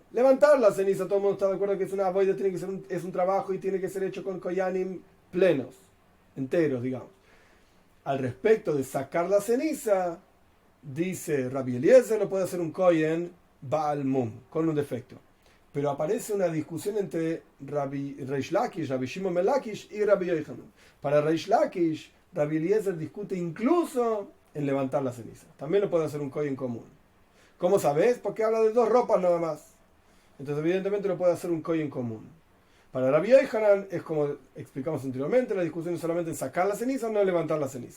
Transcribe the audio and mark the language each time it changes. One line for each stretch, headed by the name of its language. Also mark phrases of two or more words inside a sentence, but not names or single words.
Spanish: Levantar la ceniza, todo el mundo está de acuerdo que es una boida, tiene que ser es un trabajo y tiene que ser hecho con koyanim plenos, enteros, digamos. Al respecto de sacar la ceniza, dice Rabbi Eliezer, lo puede hacer un kohen
Hebrew: בעל מום,
Spanish: con un defecto. Pero aparece una discusión entre Reish Lakish, Rabbi Shimon ben Lakish y Rabbi Yochanan. Para Reish Lakish, Rabbi Eliezer discute incluso en levantar la ceniza. También lo puede hacer un kohen común. ¿Cómo sabes? Porque habla de dos ropas nada más. Entonces evidentemente lo puede hacer un kohen común. Para Rabbi Yochanan es como explicamos anteriormente, la discusión es solamente en sacar la ceniza, no en levantar la ceniza.